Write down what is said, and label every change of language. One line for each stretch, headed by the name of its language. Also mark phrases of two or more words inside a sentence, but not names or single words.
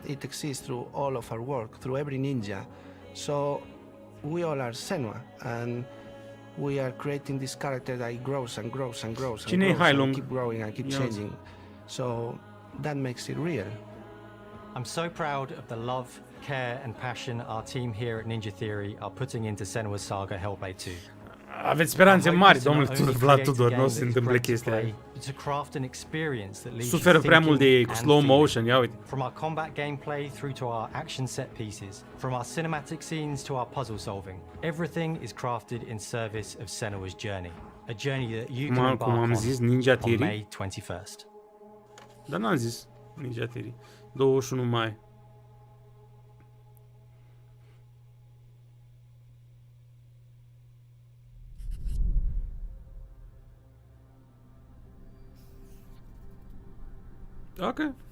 English: It exists through all of our work, through every ninja. So we all are Senua, and we are creating this character that grows and grows and grows and grows and keep growing and keep changing. So that makes it real. I'm so proud of the love, care and passion our team here at Ninja Theory are putting into Senua Saga Hellblade 2.
Romanian: Aveți speranțe mari, domnule Vlad Tudor, nu o să se întâmple chestia aia. Suferă prea mult de
English: slow motion,
Romanian: ia uite.
English: From our combat gameplay through to our action set pieces, from our cinematic scenes to our puzzle solving, everything is crafted in service of Senua's journey, a journey that you can embark on May 21st.
Romanian: Dar n-am zis Ninja Theory. 21 mai. Ok.